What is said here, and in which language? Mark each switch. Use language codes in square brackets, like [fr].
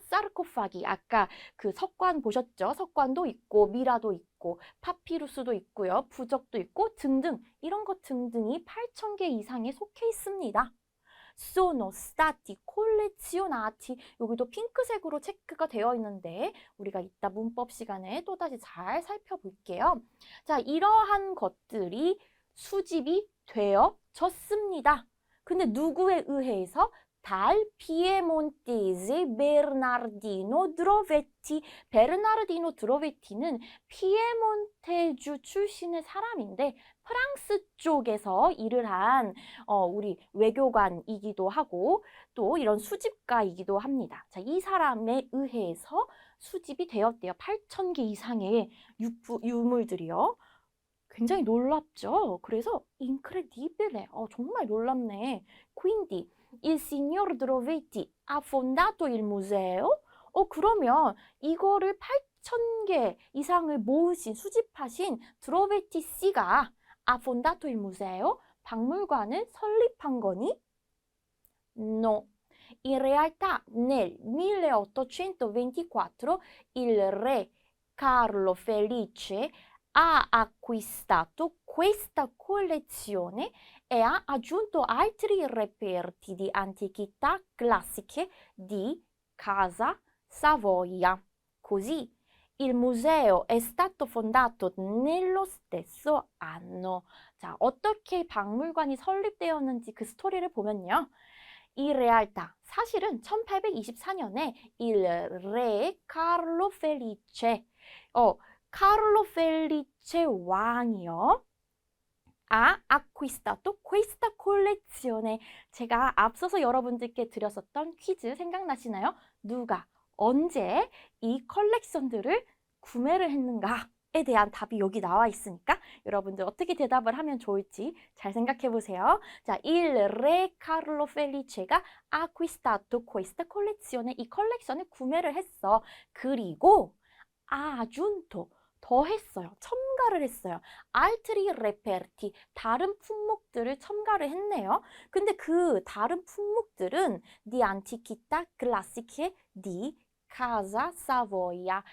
[ko] 사르코파기, 아까 그 석관 보셨죠? 석관도 있고 미라도 있고 파피루스도 있고요. 부적도 있고 등등 이런 것 등등이 8,000개 이상에 속해 있습니다. [it] Sono stati collezionati. [ko] 여기도 핑크색으로 체크가 되어 있는데 우리가 이따 문법 시간에 또다시 잘 살펴볼게요. 자, 이러한 것들이 수집이 되어졌습니다. 근데 누구에 의해서? [it] dal piemontese Bernardino Drovetti. [ko] 베르나르디노 드로베티는 피에몬테주 출신의 사람인데 프랑스 쪽에서 일을 한 우리 외교관이기도 하고 또 이런 수집가이기도 합니다. 자, 이 사람에 의해서 수집이 되었대요. 8,000개 이상의 유물들이요. 굉장히 놀랍죠? 그래서 incredibile. 정말 놀랍네. [it] Quindi il signor Drovetti ha fondato il museo? [ko] 그러면 이거를 8,000개 이상을 모으신, 수집하신 드로베티 씨가 [it] ha fondato il museo? [ko] 박물관을 설립한 거니? No. [it] In realtà nel 1824 il re Carlo Felice ha acquistato questa collezione e ha aggiunto altri reperti di antichità classiche di Casa Savoia. Così il museo è stato fondato nello stesso anno. [ko] 자, 어떻게 박물관이 설립되었는지 그 스토리를 보면요. [it] In realtà [ko] 사실은 1824년에 il re Carlo Felice, Carlo Felice 왕이요. [it] ha acquistato questa collezione. [ko] 제가 앞서서 여러분들께 드렸었던 퀴즈 생각나시나요? 누가, 언제 이 컬렉션들을 구매를 했는가에 대한 답이 여기 나와 있으니까 여러분들 어떻게 대답을 하면 좋을지 잘 생각해 보세요. 자, il re Carlo Felice가 [it] acquistato questa collezione. [ko] 이 컬렉션을 구매를 했어. 그리고 [it] ha aggiunto [ko] 더했어요. 첨가를 했어요. [it] altri reperti, [ko] 다른 품목들을 첨가를 했네요. 근데 그 다른 품목들은 [it] di antichità classiche di Casa Savoia.